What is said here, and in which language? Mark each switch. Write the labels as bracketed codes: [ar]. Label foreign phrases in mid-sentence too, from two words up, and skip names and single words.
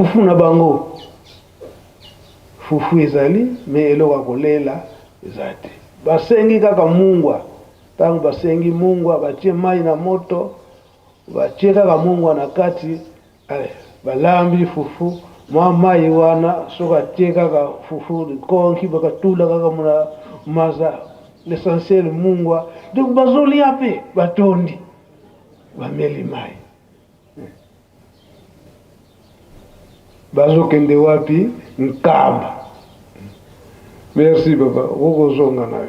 [ln] fufu na bango fufu ezali me eloko kolela eza te basengi kaka mungwa ntango basengi mungwa batie mai na moto batie kaka mungwa na kati balambi fufu mwa mai wana soki atie kaka fufu likonki bakatula kaka muna maza l'essentiel mungwa donc bazolia mpe batondi bameli mai bazokende wapi nkamba. [fr] Merci papa [ln] okozonga nayo.